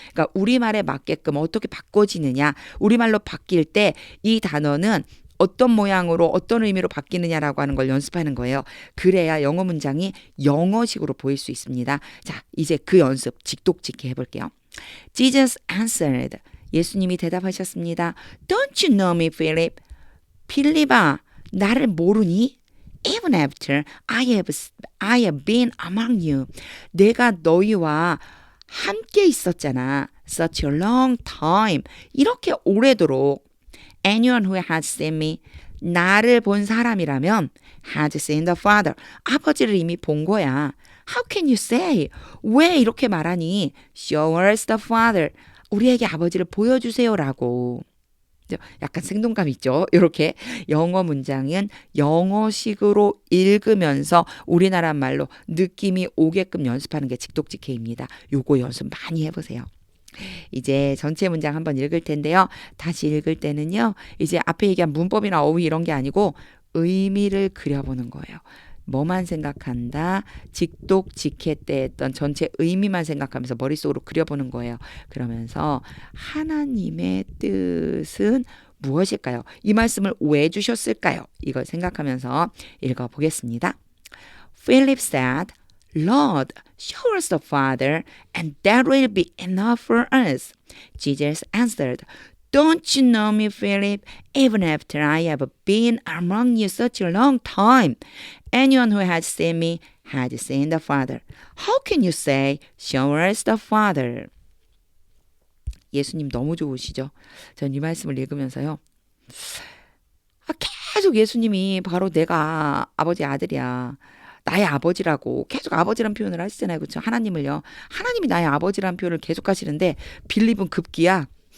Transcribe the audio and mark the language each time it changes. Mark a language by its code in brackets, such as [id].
[ko] 그러니까 우리말에 맞게끔 어떻게 바꿔지느냐. 우리말로 바뀔 때 이 단어는 어떤 모양으로 어떤 의미로 바뀌느냐라고 하는 걸 연습하는 거예요. 그래야 영어 문장이 영어식으로 보일 수 있습니다. 자, 이제 그 연습 직독직해 해볼게요. [en] Jesus answered. [ko] 예수님이 대답하셨습니다. [en] Don't you know me, Philip? [ko] 필립아, 나를 모르니? [en] Even after I have been among you. [ko] 내가 너희와 함께 있었잖아. [en] Such a long time. [ko] 이렇게 오래도록. [en] Anyone who has seen me. [ko] 나를 본 사람이라면 [en] has seen the Father. [ko] 아버지를 이미 본 거야. [en] How can you say? [ko] 왜 이렇게 말하니? [en] Show us the Father. [ko] 우리에게 아버지를 보여주세요라고. 약간 생동감 있죠. 이렇게 영어 문장은 영어식으로 읽으면서 우리나라 말로 느낌이 오게끔 연습하는 게 직독직해입니다. 요거 연습 많이 해보세요. 이제 전체 문장 한번 읽을 텐데요. 다시 읽을 때는요. 이제 앞에 얘기한 문법이나 어휘 이런 게 아니고 의미를 그려보는 거예요. 뭐만 생각한다. 직독직해 때 했던 전체 의미만 생각하면서 머릿속으로 그려보는 거예요. 그러면서 하나님의 뜻은 무엇일까요? 이 말씀을 왜 주셨을까요? 이걸 생각하면서 읽어보겠습니다. [en] Philip said, Lord, show us the Father, and that will be enough for us. Jesus answered, Don't you know me, Philip, even after I have been among you such a long time? Anyone who has seen me has seen the Father. How can you say, show us the Father? [ko] 예수님 너무 좋으시죠? 전 이 말씀을 읽으면서요. 계속 예수님이 바로 내가 아버지 아들이야. 나의 아버지라고 계속 아버지란 표현을 하시잖아요. 그렇죠? 하나님을요. 하나님이 나의 아버지란 표현을 계속 하시는데 빌립은 급기야.